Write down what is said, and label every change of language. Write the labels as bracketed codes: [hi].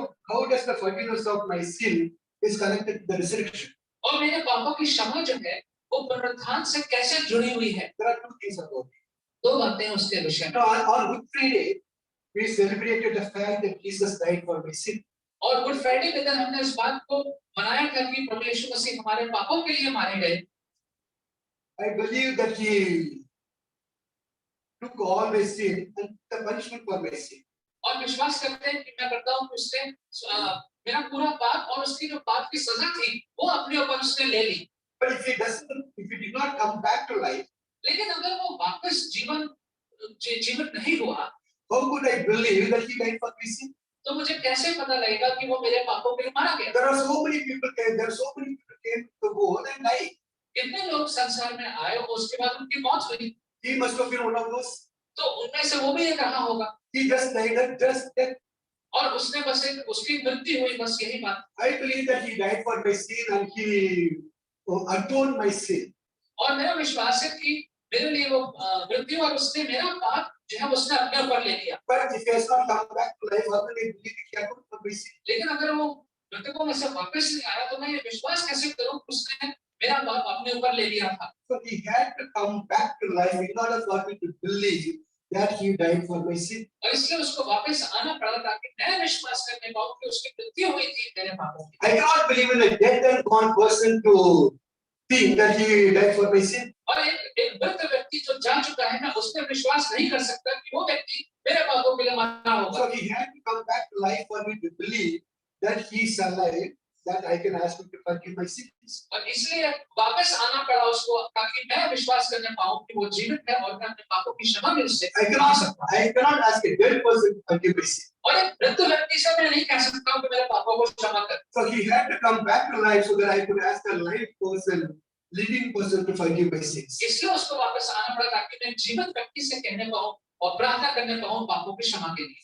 [en] How does the forgiveness of my sin is connected to the resurrection? [hi] और मेरे पापों की क्षमा जो है वो पुनरुत्थान से कैसे जुड़ी हुई है? [en] There are two things about it. [hi] दो बातें हैं उसके विषय में। [en] On Good Friday, we celebrated the fact that Jesus died for my sin. [hi] और गुड फ्राइडे के दिन हमने इस बात को मनाया था कि प्रभु यीशु मसीह हमारे पापों के लिए मारे गए। [en] I believe that he took all my sin and the punishment for my sin. [hi] और विश्वास करते हैं कि मैं करता हूँ कि उसने मेरा पूरा पाप और उसकी जो पाप की सजा थी वो अपने ऊपर उसने ले ली। [en] But if he did not come back to life, [hi] लेकिन अगर वो वापस जीवित नहीं हुआ, [en] how could I believe that he died for my sin? [hi] तो मुझे कैसे पता लगेगा कि वो मेरे पापों के लिए मारा गया? [en] There are so many people came to the world and died. [hi] कितने लोग संसार में आए और उसके बाद उनकी मौत हुई। [en] He must have been one of those. [hi] तो उनमें से वो भी एक रहा होगा। [en] He just died and just death. [hi] और उसने बस एक उसकी मृत्यु हुई, बस यही बात। [en] I believe that he died for my sin and he atoned my sin. [hi] और मेरा विश्वास है कि मेरे लिए वो मृत्यु और उसने मेरा पाप जो है उसने अपने ऊपर ले लिया। [en] But if he has not come back to life, how can I believe that he atoned for my sin? [hi] लेकिन अगर वो मृतकों में से वापस नहीं आया तो मैं ये विश्वास कैसे करूं कि उसने मेरा पाप अपने ऊपर ले लिया था? [en] So he had to come back to life in order for me to believe that he died for my sin. [hi] और इसलिए उसको वापस आना पड़ा ताकि मैं विश्वास करने पाऊं कि उसकी मृत्यु हुई थी मेरे पापों की। [en] I cannot believe in a dead and gone person to think that he died for my sin. [hi] और एक मृत व्यक्ति जो जा चुका है, मैं उसमें विश्वास नहीं कर सकता कि वो व्यक्ति मेरे पापों के लिए मरा होगा। [en] So he had to come back to life for me to believe that he is alive, that I can ask him to forgive my sins. [hi] और इसलिए वापस आना पड़ा उसको ताकि मैं विश्वास करने पाऊं कि वो जीवित है और मैं अपने पापों की क्षमा मिल से [en] I cannot ask a dead person to forgive my sin. [hi] और एक मृत व्यक्ति से मैं नहीं कह सकता हूं कि मेरे पापों को क्षमा कर। [en] So he had to come back to life so that I could ask a living person to forgive my sins. [hi] इसलिए उसको वापस आना पड़ा ताकि मैं जीवित व्यक्ति से कहने पाऊं और प्रार्थना करने पाऊं पापों की क्षमा के लिए।